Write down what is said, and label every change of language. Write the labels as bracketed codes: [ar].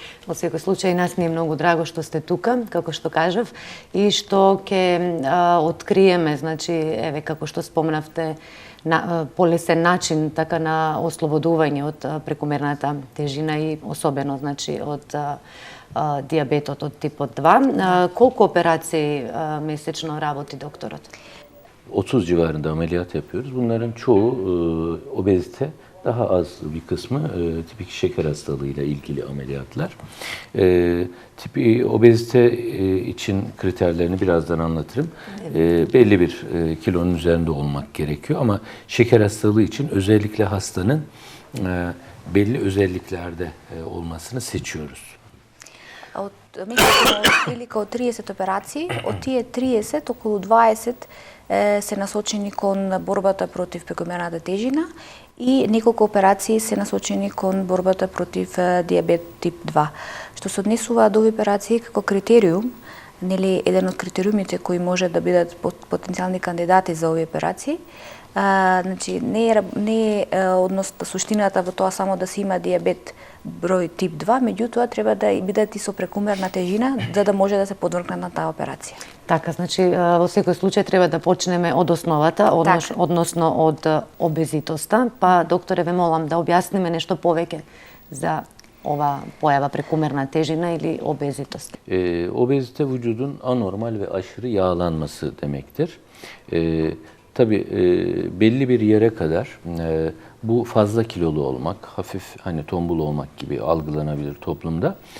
[mk] Во секој случај, нас ни е многу драго што сте тука, како што кажав, и што ќе откриеме, значи, еве, како што спомнавте, полесен начин така на ослободување од прекомерната тежина и особено, значи, од диабетот од типот 2. Колку операции месечно работи докторот? [tr] 30 civarında ameliyat yapıyoruz. Bunların çoğu obezite Daha az bir kısmı tip 2 şeker hastalığıyla ilgili ameliyatlar. Tip obezite için kriterlerini birazdan anlatırım. Belli bir kilonun üzerinde olmak gerekiyor ama şeker hastalığı için özellikle hastanın belli özelliklerde olmasını seçiyoruz. [mk] Меѓу прилика од 30 операции, од тие 30, околу 20 се насочени кон борбата против прекомерната тежина и неколку операции се насочени кон борбата против диабет тип 2. Што се однесува до овие операции како критериум, нели еден од критериумите кои може да бидат потенцијални кандидати за овие операции, значи не е однос суштината во тоа само да се има диабет број тип 2, меѓутоа треба да бидат и со прекумерна тежина за да може да се подвргнат на таа операција. Така, значи во секој случај треба да почнеме од основата, односно од обезитоста. Па докторе, ве молам да објасниме нешто повеќе за ova pojava prekomerna težina ili obezitost? [tr] Obezite vücudun anormal ve aşırı yağlanması demektir. Tabii belli bir yere kadar bu fazla kilolu olmak, hafif hani tombul olmak gibi algılanabilir toplumda.